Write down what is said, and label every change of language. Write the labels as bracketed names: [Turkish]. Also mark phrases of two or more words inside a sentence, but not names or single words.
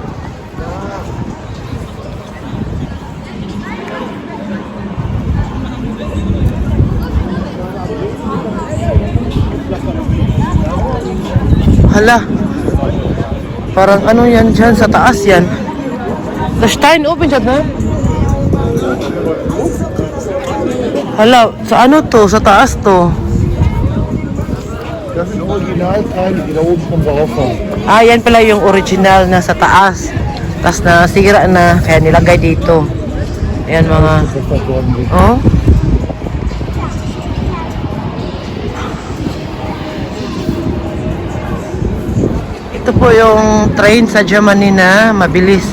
[Filipino] Hala, parang ano yan dyan, sa taas yan. The Stein open siya na? Hala, sa ano to? Sa taas to. [German] Das sind Originalteile, die da oben vom Bauhaus. [Filipino] Ah, yan pala yung original na sa taas. Tapos nasira na, kaya nilagay dito. Ayan mga... Oh? Ito po yung train sa Germany na mabilis.